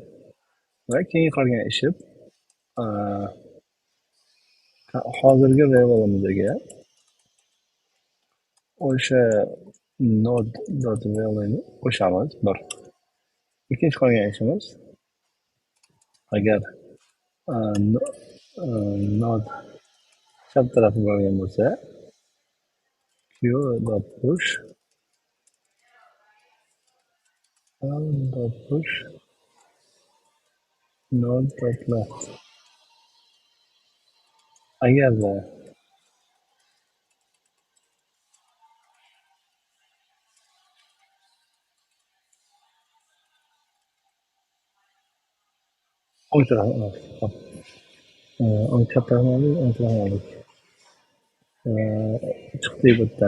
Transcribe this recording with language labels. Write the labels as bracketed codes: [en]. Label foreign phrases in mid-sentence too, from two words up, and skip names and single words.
[uz] Va keyin qolgan ishi hozirgi levelimizdagi o'sha node.value'ni qo'shamiz. Bir. Ikkinchi qolgan ishimiz, agar node chap tarafi bo'lgan bo'lsa, q.push node.left. Agarda o'ng chap tarafini chiqdi bu yerda.